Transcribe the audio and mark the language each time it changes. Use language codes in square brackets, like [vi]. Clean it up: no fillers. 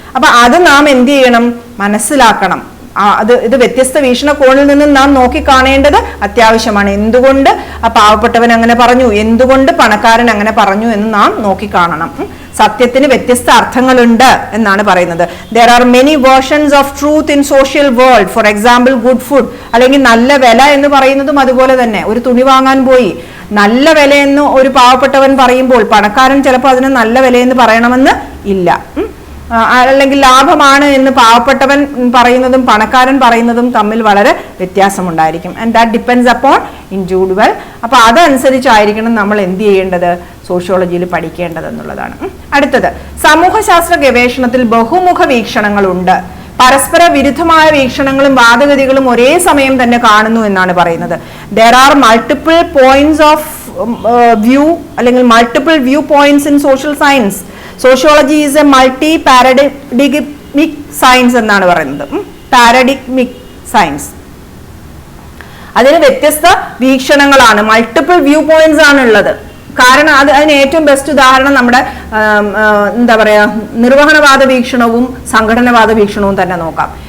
[ml] അപ്പൊ അത് നാം എന്ത് ചെയ്യണം? മനസ്സിലാക്കണം. ഇത് വ്യത്യസ്ത വീക്ഷണകോണിൽ നിന്നും നാം നോക്കിക്കാണേണ്ടത് അത്യാവശ്യമാണ്. എന്തുകൊണ്ട് ആ പാവപ്പെട്ടവൻ അങ്ങനെ പറഞ്ഞു, എന്തുകൊണ്ട് പണക്കാരൻ അങ്ങനെ പറഞ്ഞു എന്ന് നാം നോക്കിക്കാണണം. സത്യത്തിന് വ്യത്യസ്ത അർത്ഥങ്ങളുണ്ട് എന്നാണ് പറയുന്നത്. [en] There are many versions of truth in social world. For example, good food, [ml] അല്ലെങ്കിൽ നല്ല വില എന്ന് പറയുന്നതും അതുപോലെ തന്നെ. ഒരു തുണി വാങ്ങാൻ പോയി നല്ല വിലയെന്ന് ഒരു പാവപ്പെട്ടവൻ പറയുമ്പോൾ പണക്കാരൻ ചിലപ്പോൾ അതിന് നല്ല വിലയെന്ന് പറയണമെന്ന് ഇല്ല. അല്ലെങ്കിൽ ലാഭമാണ് എന്ന് പാവപ്പെട്ടവൻ പറയുന്നതും പണക്കാരൻ പറയുന്നതും തമ്മിൽ വളരെ വ്യത്യാസമുണ്ടായിരിക്കും. [en] And that depends upon individual. [ml] അപ്പൊ അതനുസരിച്ചായിരിക്കണം നമ്മൾ എന്ത് ചെയ്യേണ്ടത്? സോഷ്യോളജിയിൽ പഠിക്കേണ്ടത് എന്നുള്ളതാണ്. അടുത്തത്, സമൂഹശാസ്ത്ര ഗവേഷണത്തിൽ ബഹുമുഖ വീക്ഷണങ്ങളുണ്ട്. പരസ്പര വിരുദ്ധമായ വീക്ഷണങ്ങളും വാദഗതികളും ഒരേ സമയം തന്നെ കാണുന്നു എന്നാണ് പറയുന്നത്. [en] There are multiple points of view [ml] അല്ലെങ്കിൽ [en] multiple view points in social science. Sociology is a multi paradigmic science [ml] എന്നാണ് പറയുന്നത്. പാരഡിഗ്മിക് സയൻസ്, അതിന് വ്യത്യസ്ത വീക്ഷണങ്ങളാണ്, മൾട്ടിപ്പിൾ വ്യൂ പോയിന്റ്സ് ആണ് ഉള്ളത്. കാരണം അതിന് ഏറ്റവും ബെസ്റ്റ് ഉദാഹരണം നമ്മുടെ എന്താ പറയാ നിർവഹണവാദ വീക്ഷണവും സംഘടനവാദ വീക്ഷണവും തന്നെ നോക്കാം.